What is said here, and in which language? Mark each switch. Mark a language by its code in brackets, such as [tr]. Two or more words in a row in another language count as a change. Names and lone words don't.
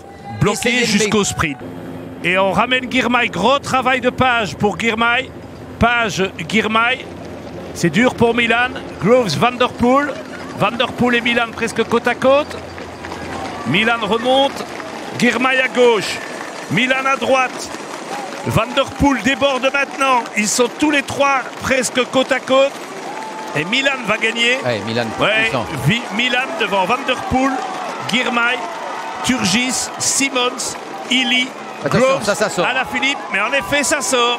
[fr] bloquer jusqu'au sprint. Et on ramène Girmay, gros travail de Page pour Girmay. Page, Girmay, c'est dur pour Milan. Groves, Van der Poel. Van der Poel et Milan presque côte à côte. Milan remonte, Girmay à gauche, Milan à droite. Van der Poel déborde maintenant. Ils sont tous les trois presque côte à côte. Et Milan va gagner. Ouais, Milan, Milan devant Van der Poel, Girmay, Turgis, Simons, Illy, Groves, ça sort. Alaphilippe. Mais en effet, ça sort.